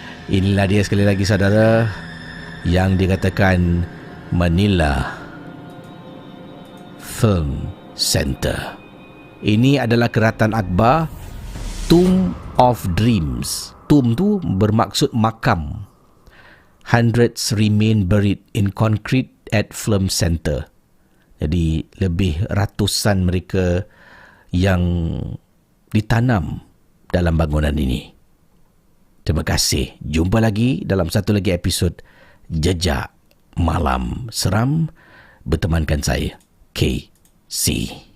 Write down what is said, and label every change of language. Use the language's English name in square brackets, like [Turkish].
[Malay] Inilah dia sekali lagi, saudara, yang dikatakan Manila Film Center. Ini adalah keratan Akbar, Tomb of Dreams. Tomb tu bermaksud makam. [English] Hundreds remain buried in concrete at Film Center. [Malay] Jadi lebih ratusan mereka yang ditanam dalam bangunan ini. Terima kasih. Jumpa lagi dalam satu lagi episod Jejak Malam Seram bertemankan saya, KC.